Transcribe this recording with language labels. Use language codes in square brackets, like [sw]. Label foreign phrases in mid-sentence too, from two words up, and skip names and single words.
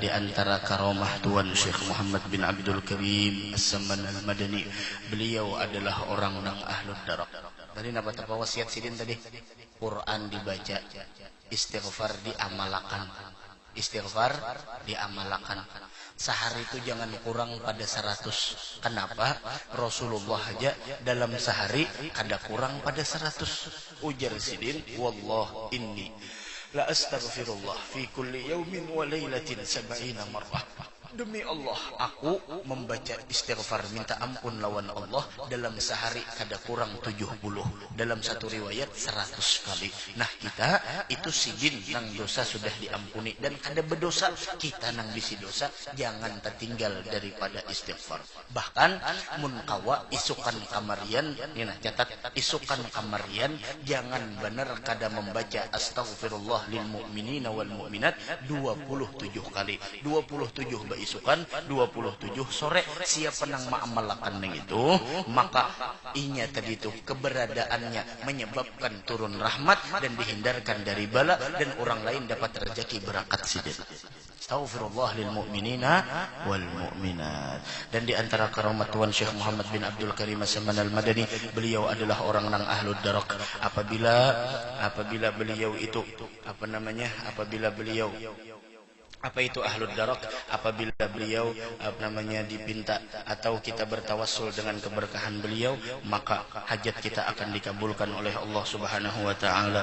[bjn] di antara karomah Tuan Syekh Muhammad bin Abdul Karim As-Saman Al-Madani beliau adalah orang nang [ar] أهل الدرك [bjn] tadi napa tapa wasiat sidin tadi Quran dibaca istighfar diamalakan sehari itu jangan kurang pada 100. Kenapa? Rasulullah aja dalam sehari kada kurang pada 100. Ujar sidin, [ar] والله إني لأستغفر الله في كل يوم وليلة 70 مرة. [bjn] Demi Allah, aku membaca istighfar minta ampun lawan Allah dalam sehari kada kurang 70. Dalam satu riwayat 100 kali. Nah kita itu sidin nang dosa sudah diampuni dan kada berdosa kita nang bisi dosa jangan tertinggal daripada istighfar. Bahkan mun kawa isukan kamarian, nina catat isukan kamarian jangan benar kada membaca [ar] أستغفر الله للمؤمنين والمؤمنات [bjn] 27 kali. 27 isukan 27 sore siapa nang mengamalkan nang itu maka inya tadi itu keberadaannya menyebabkan turun rahmat dan dihindarkan dari bala dan orang lain dapat rezeki berangkat sidin. [ar] أستغفر الله للمؤمنين والمؤمنات. [bjn] Dan di antara karamat Tuan Syekh Muhammad bin Abdul Karim As-Saman Al-Madani beliau adalah orang nang [ar] أهل الدرك [bjn] apabila beliau itu apabila beliau Apa itu [ar] أهل الدرك? [id] Apabila beliau dipinta atau kita bertawassul dengan keberkahan beliau, maka hajat kita akan dikabulkan oleh [ar] الله سبحانه وتعالى.